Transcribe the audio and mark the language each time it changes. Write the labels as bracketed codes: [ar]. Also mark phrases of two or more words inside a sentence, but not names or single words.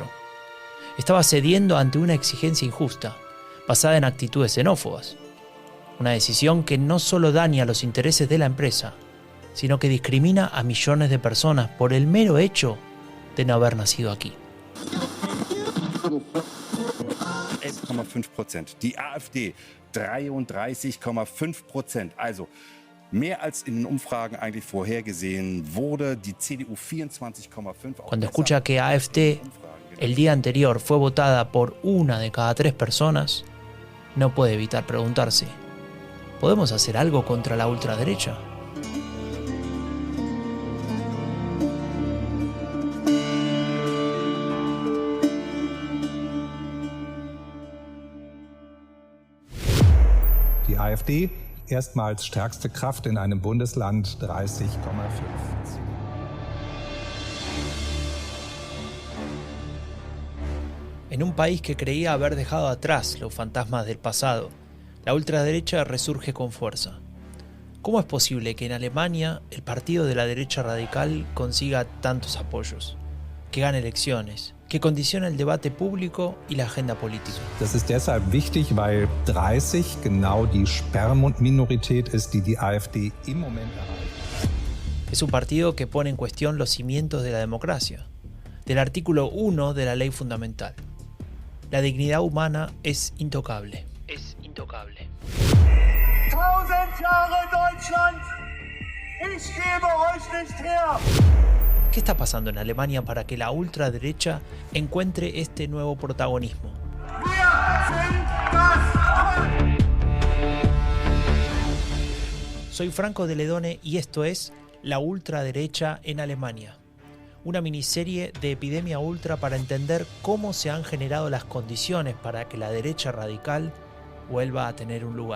[es] Estaba cediendo ante una exigencia injusta, basada en actitudes xenófobas. Una decisión que no solo daña los intereses de la empresa, sino que discrimina a millones de personas por el mero hecho de no haber nacido aquí. [de] 11,5%. Die AfD 33,5%. Also mehr als in den Umfragen eigentlich vorhergesehen wurde. Die CDU 24,5%. [es] Cuando escucha que AfD el día anterior fue votada por 1 de cada 3 personas, no puede evitar preguntarse: ¿podemos hacer algo contra la ultraderecha? [de] Die AfD erstmals stärkste Kraft in einem Bundesland 30,5%. [es] En un país que creía haber dejado atrás los fantasmas del pasado, la ultraderecha resurge con fuerza. ¿Cómo es posible que en Alemania el partido de la derecha radical consiga tantos apoyos, que gane elecciones, que condiciona el debate público y la agenda política? [de] Das ist deshalb wichtig, weil 30 genau die Sperrminorität ist, die die AfD im Moment erreicht. [es] Es un partido que pone en cuestión los cimientos de la democracia, del artículo 1 de la ley fundamental. La dignidad humana es intocable. Es intocable. [de] 1000 Jahre Deutschland, ich gebe euch nicht her. [es] ¿Qué está pasando en Alemania para que la ultraderecha encuentre este nuevo protagonismo? Soy Franco de Ledone y esto es La ultraderecha en Alemania, una miniserie de Epidemia Ultra para entender cómo se han generado las condiciones para que la derecha radical vuelva a tener un lugar.